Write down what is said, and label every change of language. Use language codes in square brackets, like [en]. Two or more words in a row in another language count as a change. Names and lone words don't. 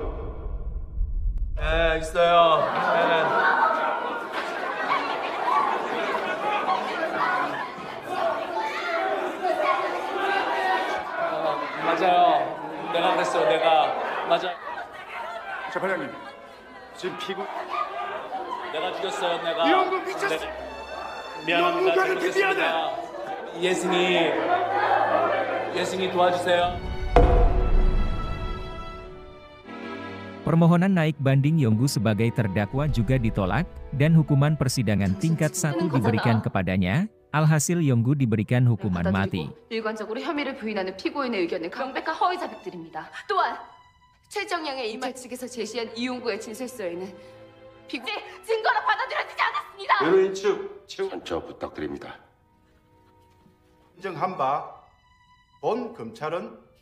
[ko] 네, 있어요. 네. 맞아요. 내가 그랬어요. 내가. 맞아. 재판장님, 지금 피고. 내가 죽였어요. 내가. 이용구 미쳤어. 미안합니다. 잘못했습니다. 예승이 도와주세요. [id] Permohonan naik banding Yonggu sebagai terdakwa juga ditolak, dan hukuman persidangan tingkat 1 diberikan kepadanya. Alhasil Yonggu diberikan hukuman mati. [ko] 일관적으로 혐의를 부인하는 피고인의 의견은 명백한 허위 자백들입니다. 또한 최정양의 이말 측에서 제시한 이용구의 진술서에는 증거로 받아들여지지 않았습니다. 변호인 측 선처 부탁드립니다. 인정한 바 본 검찰은